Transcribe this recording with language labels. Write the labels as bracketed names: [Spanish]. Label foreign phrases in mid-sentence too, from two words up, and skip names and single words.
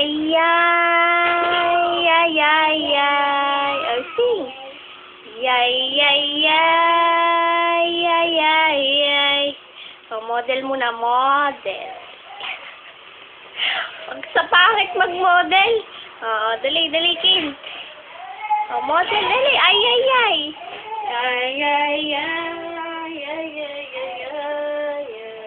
[English] yay, yay, yay, yay. Oh, sing. Yay, yay, yay, yay, yay, yay. [Filipino] So, model muna, model. Pag sa pangit mag-model. Oo, dali, dali, Kim. Oh, model, dali. Ay, ay, ay. Ay, ay, ay, ay, ay, ay, ay, ay.